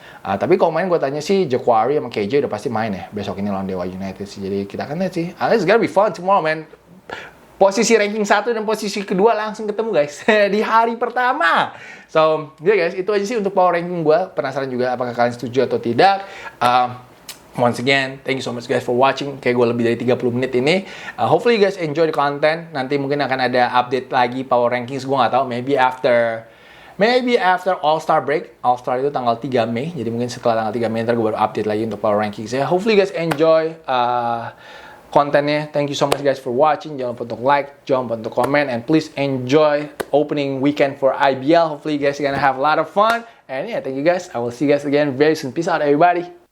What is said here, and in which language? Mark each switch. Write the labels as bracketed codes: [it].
[id] Tapi kalau main gue tanya sih Jaquari sama KJ udah pasti main ya besok ini lawan Dewa United sih. Jadi kita akan lihat sih. [en] It's gonna be fun tomorrow man. [id] Posisi ranking 1 dan posisi kedua langsung ketemu guys di hari pertama. So, ya guys, itu aja sih untuk power ranking gue. Penasaran juga apakah kalian setuju atau tidak. [en] Once again, thank you so much guys for watching. [id] Kayak gue lebih dari 30 menit ini. [en] Hopefully you guys enjoy the content. [id] Nanti mungkin akan ada update lagi [en] power rankings. [id] Gue nggak tahu, [en] maybe after All-Star break. [id] All-Star itu tanggal 3 Mei. Jadi mungkin setelah tanggal 3 Mei ntar gue baru update lagi untuk power rankings ya. [en] Hopefully you guys enjoy kontennya. Thank you so much guys for watching. [id] Jangan lupa untuk like, jangan lupa untuk comment, [en] and please enjoy opening weekend for IBL. Hopefully you guys are gonna have a lot of fun. And yeah, thank you guys. I will see you guys again very soon. Peace out everybody.